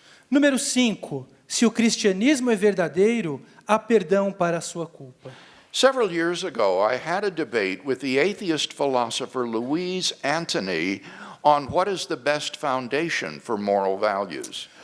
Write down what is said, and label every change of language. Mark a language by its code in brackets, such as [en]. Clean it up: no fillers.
[pt] Número 5. Se o cristianismo é verdadeiro, há perdão para a sua culpa. [en] Several years ago, I had a debate with the atheist philosopher Louise Antony on what is the best foundation for moral values.